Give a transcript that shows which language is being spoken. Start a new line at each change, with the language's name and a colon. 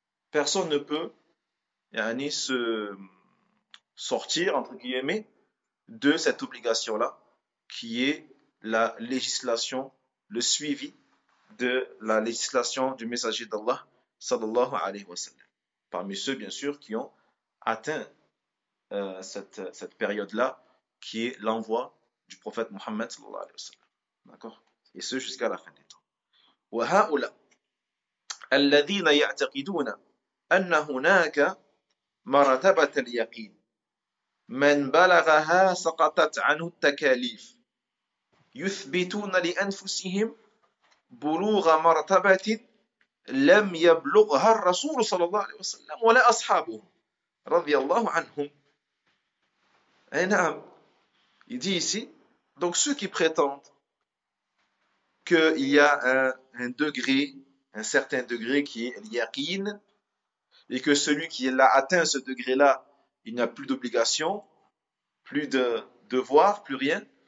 French: Personne ne peut se sortir, entre guillemets, de cette obligation-là, qui est la législation, le suivi de la législation du messager d'Allah,
Arabic: sallallahu alayhi wa sallam.
French: Parmi ceux, bien sûr, qui ont atteint cette période-là, qui est l'envoi du prophète Mohammed,
Arabic: sallallahu alayhi wa sallam.
French: D'accord? Et ce, jusqu'à la fin des temps.
Arabic: وهؤلاء الذين يعتقدون أن هناك مرتبة اليقين من بلغها سقطت عنه التكاليف يثبتون لأنفسهم بلوغ مرتبة لم يبلغها الرسول صلى الله عليه وسلم ولا أصحابه رضي الله عنهم.
French: Il dit ici, donc ceux qui prétendent qu'il y a un degré, un certain degré qui est l'yaqin, et que celui qui l'a atteint ce degré-là, il n'a plus d'obligation, plus de devoir, plus rien.